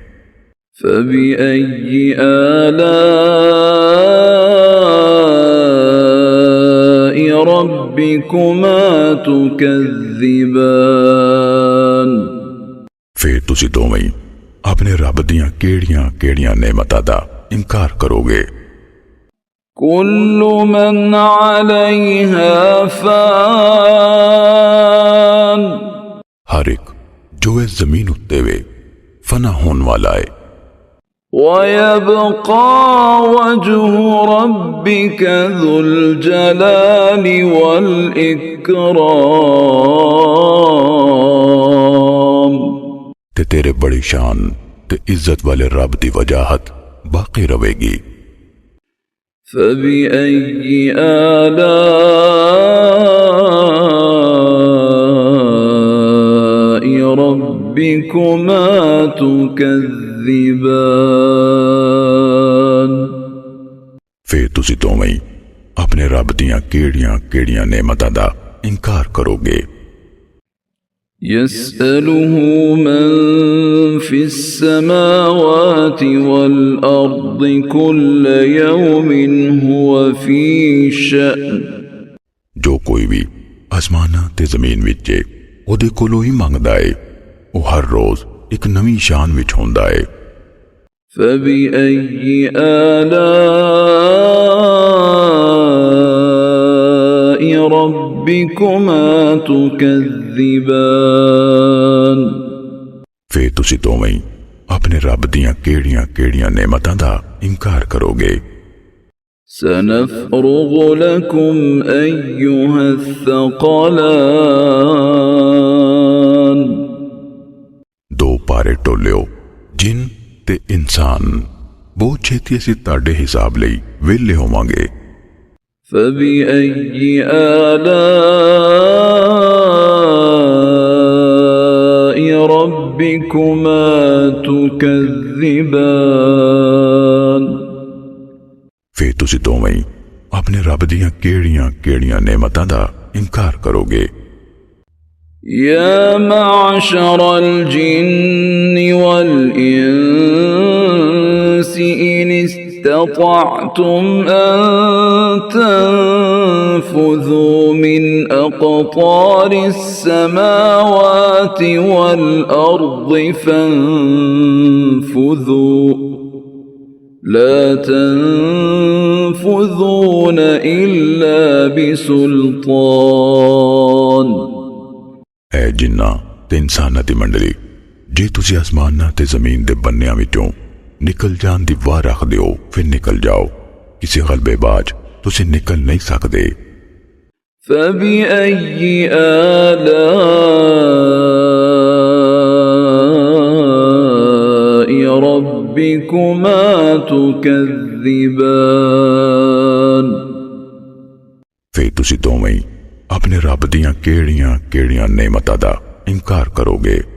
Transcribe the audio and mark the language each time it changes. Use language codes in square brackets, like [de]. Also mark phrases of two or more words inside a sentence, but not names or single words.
[ar] فبأي آلاء ربكما تكذبان [pa] پھر تسی دوویں اپنے رب دیاں کیہڑیاں نعمتاں دا انکار کروگے. [ar] كل من عليها فان [pa] ہر ایک جو اس زمین اتے وے فنا ہون والا ہے. [ar] ويبقى وجه ربك ذو الجلال والإكرام [pa] تے تیرے بڑی شان تے عزت والے رب دی وجاہت باقی رہے گی. [ar] فبأي آلاء ربكما تكذبان [pa] پھر تسی دوویں اپنے رب دیاں کیہڑیاں نعمتاں دا انکار کروگے. [ar] يسأله من في السماوات والأرض كل يوم هو في شأن [pa] جو کوئی بھی اسماناں تے زمین وچ ہے اوہدے کولوں ہی منگدا ہے. وو ہر روز ایک نویں شان وچ ہوندا ہے. [ar] فبأي آلاء ربكما تكذبان [pa] پھر تسی دوویں اپنے رب دیاں کیہڑیاں نعمتاں دا انکار کروگے. [ar] سنفرغ لكم أيها الثقلان [pa] دو پارے ٹولیو جن تے انسان بہت چھیتی اسیں تاڑے حساب لئی ویلے ہوواں گے. [ar] فبأي آلاء ربكما تكذبان [pa] پھر تسی دوویں اپنے رب دیاں کیہڑیاں نعمتاں دا انکار کروگے. [ar] يا معشر الجن والإنس إن استطعتم أن تنفذوا من أقطار السماوات والأرض فانفذوا لا تنفذون إلا بسلطان [pa] اے جناں تے انساناں دی منڈلی جے تسی اسماناں تے زمین دے بنیاں وچوں نکل جان دی واہ رکھدے ہو پھر نکل جاؤ. کسی غلبےباز تسی نکل نہیں سکدے. [ar] فبأي آلاء ربكما تكذبان [pa] پھر تسی دوویں اپنے رب دیاں کیہڑیاں نعمتاں دا انکار کروگے.